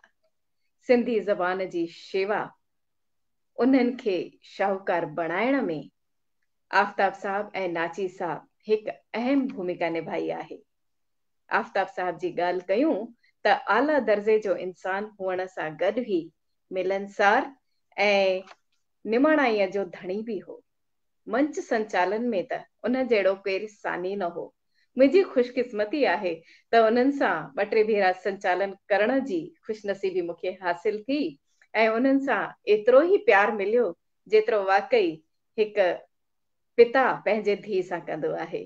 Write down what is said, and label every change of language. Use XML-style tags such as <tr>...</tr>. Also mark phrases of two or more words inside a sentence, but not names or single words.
<sd>सिंधी ज़बान जी शेवा उन्हनि खे शाहूकार बणाइण में आफ्ताब साहब ऐं नाची साहब हिकु अहम भूमिका निभाई आहे। आफ्ताब साहब जी ॻाल्हि कयूं त आला दर्जे जो इंसान हुअण सां गॾु ई मिलनसार ऐं निमाणाईअ जो धणी बि हो। मंच संचालन में त उन जहिड़ो केरु सानी न हो। मुंहिंजी ख़ुशकिस्मती आहे त उन्हनि सां 2-3 भेरा संचालन करण जी ख़ुशनसीबी मूंखे हासिल थी ऐं उन्हनि सां एतिरो ई प्यार मिलियो जेतिरो वाकई हिकु पिता पंहिंजे धीउ सां कंदो आहे।</sd>